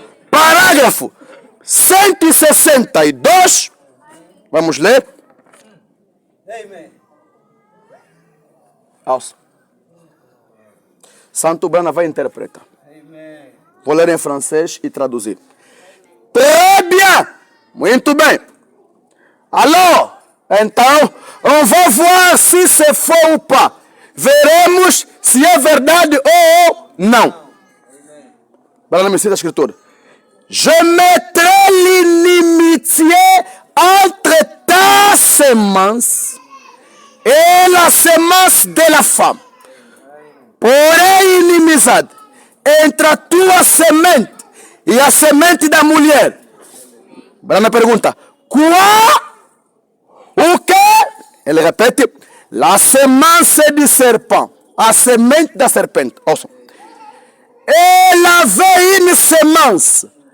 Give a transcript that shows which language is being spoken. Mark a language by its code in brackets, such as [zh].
[pt] Parágrafo 162. Vamos ler. Amém. Ouça. Santo Brana vai interpretar. Amém. Vou ler em francês e traduzir. [fr] Très bien. Muito bem. Alors, então, on va voir si c'est faux ou pas. [pt] Veremos se é verdade ou não. Para não me cita a escritura. [fr] Je mettrai l'inimitié entre ta semence et la semence de la femme. [pt] Porém, inimizade entre a tua semente e a semente da mulher. Brana pergunta: qual? O que? [fr] Ele repete: la semence du serpent. [pt] A semente da serpente. Ouçam. Elle avait une semence.